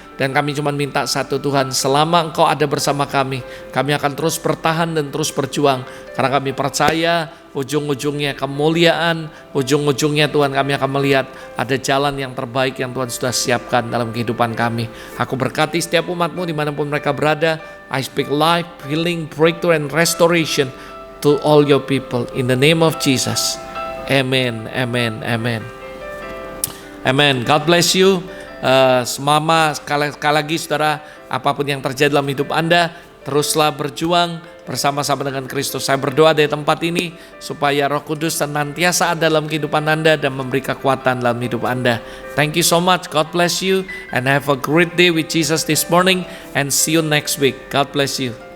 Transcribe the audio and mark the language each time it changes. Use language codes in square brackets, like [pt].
[id] Dan kami cuma minta satu, Tuhan, selama Engkau ada bersama kami akan terus bertahan dan terus berjuang, karena kami percaya ujung-ujungnya kemuliaan, ujung-ujungnya Tuhan kami akan melihat ada jalan yang terbaik yang Tuhan sudah siapkan dalam kehidupan kami. Aku berkati setiap umat-Mu dimanapun mereka berada. [en] I speak life, healing, breakthrough, and restoration to all your people in the name of Jesus. Amen, amen, amen. Amen. God bless you. [id] Sekali lagi saudara, apapun yang terjadi dalam hidup Anda, teruslah berjuang bersama-sama dengan Kristus. Saya berdoa dari tempat ini supaya Roh Kudus senantiasa ada dalam kehidupan Anda dan memberi kekuatan dalam hidup Anda. [en] Thank you so much. God bless you and have a great day with Jesus this morning, and see you next week. God bless you.